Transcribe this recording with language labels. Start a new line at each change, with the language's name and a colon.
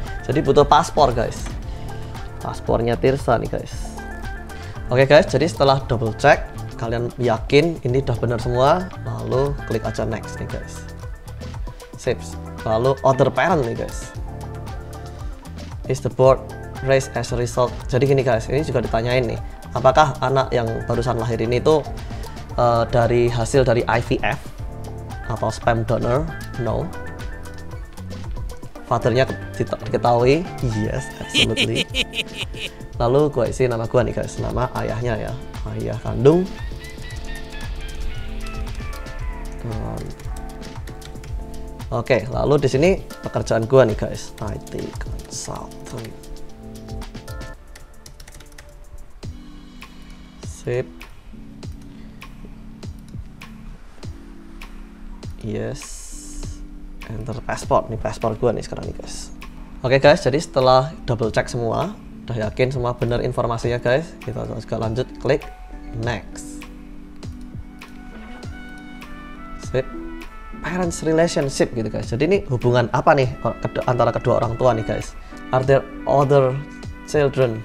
Indonesian: Jadi butuh paspor guys. Paspornya Tirsa nih guys. Oke guys, jadi setelah double check, kalian yakin ini udah benar semua, lalu klik aja next nih guys. Sip. Lalu other parent nih guys.
English: Is the birth raised as a result?
Indonesian: Jadi gini guys, ini juga ditanyain nih, apakah anak yang barusan lahir ini tuh dari hasil dari IVF atau sperm donor?
English: No.
Indonesian: Fathernya diketahui?
English: Yes, absolutely.
Indonesian: Lalu gue isi nama gue nih guys, nama ayahnya ya, ayah kandung. Oke, lalu di sini pekerjaan gue nih guys, IT consultant. Sip.
English: Yes. Enter passport,
Indonesian: nih paspor gue nih sekarang nih guys. Oke guys, jadi setelah double check semua, udah yakin semua benar informasinya guys, kita juga lanjut klik next. Sip. Parents relationship gitu guys. Jadi ini hubungan apa nih antara kedua orang tua nih guys?
English: Are there other children?